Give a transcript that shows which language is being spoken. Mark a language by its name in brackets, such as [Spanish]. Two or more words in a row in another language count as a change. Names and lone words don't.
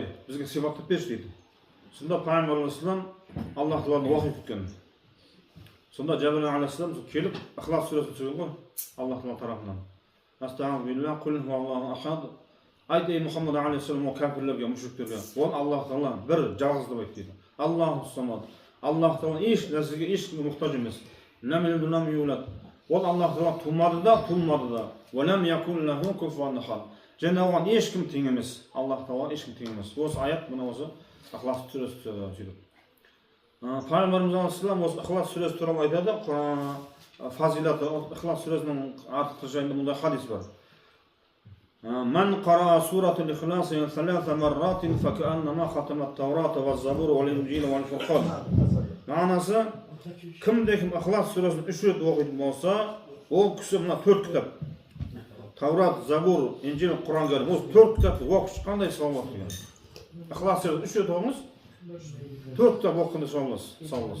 [Kazakh] Бізге сипаттап берші" дейді. Сонда пайғамбарымыз Аллах Тағаланы уақып кеткен. Сонда Жәбір алейхиссалам келіп Ихлас сүресін сөйлеген ғой Аллах Тағала тарапынан. [Arabic] أستغفر الله، قل هو الله أحد. [Kazakh] Айт, ей Мұхаммад алейхиссалам, о кәпірлерге, мүшриктерге, ол Аллах Тағала бір жалғыз деп айт дейді. [Arabic] الله الصمد. [Kazakh] Аллах Тағала еш нәрсеге, ешкімге мұқтаж емес. [Arabic] لم يلد ولم يولد. [Kazakh] Ол Аллах Тағала тумады да, туылмады да. [Arabic] ولم يكن له كفوا أحد. [Kazakh] Және оған ешкім тең емес. Аллах Тағала ешкім тең емес. Осы аят мына осы Ихлас сүресі сөйлеп. Пайғамбарымыз алейхиссалам осы Ихлас сүресі туралы айтады. Фазилаты Ихлас сүресінің артықы жайында мұндай хадис бар. [Arabic] من قرأ سورة الإخلاص 3 مرات فكأنما ختم التوراة والزبور والإنجيل والفرقان. [Kazakh] Мағынасы, кім-кім Ихлас сүресін 3 рет оқитын болса, ол кісі мына 4 кітап. Таурат, Забур, Инжил, Құран кәрім. Осы 4 кітапты оқып шыққандай сауап болады деген. Ихлас сүресін 3 рет оқыңыз, 4 кітап оқығандай сауап болады.